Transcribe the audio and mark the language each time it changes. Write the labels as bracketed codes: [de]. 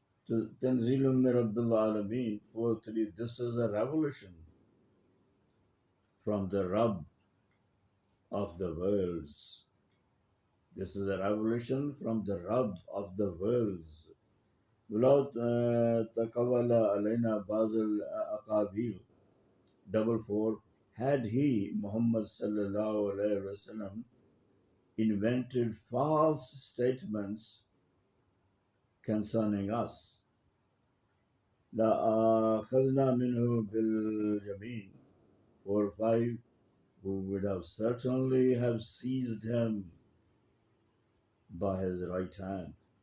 [ar] Tanzilum min Rabbil Alameen. [en] 4:3, this is a revelation from the Rabb of the worlds. This is a revelation from the Rabb of the worlds. [ar] ولو تقول علينا بعض الأقاويل. [en] 4:4, had he, Muhammad sallallahu alaihi wasallam, invented false statements concerning us, [ar] لَأَخَذْنَا مِنْهُ بِالْيَمِينِ [en] 4 5, who would have certainly have seized him by his right hand.